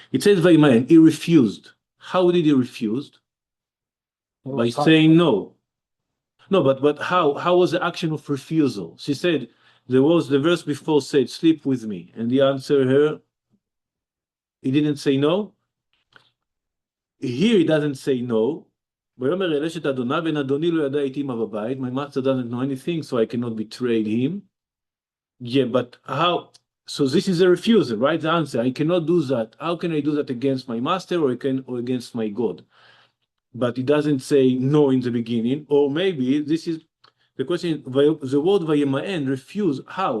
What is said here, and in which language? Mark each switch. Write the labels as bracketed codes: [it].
[en] It says Vayemaen, he refused. How did he refuse? By saying no. No, but how was the action of refusal? She said, there was the verse before said, sleep with me. And he answered her, he didn't say no. Here he doesn't say no. [he] ויאמר אל אשת אדוניו, ואין אדוני לא ידע איתי מה בבית. [en] My master doesn't know anything, so I cannot betray him. Yeah, but how? So this is a refusal, right? The answer, I cannot do that. How can I do that against my master or against my God? But it doesn't say no in the beginning. Or maybe this is the question, the word Vayemaen, refuse, how?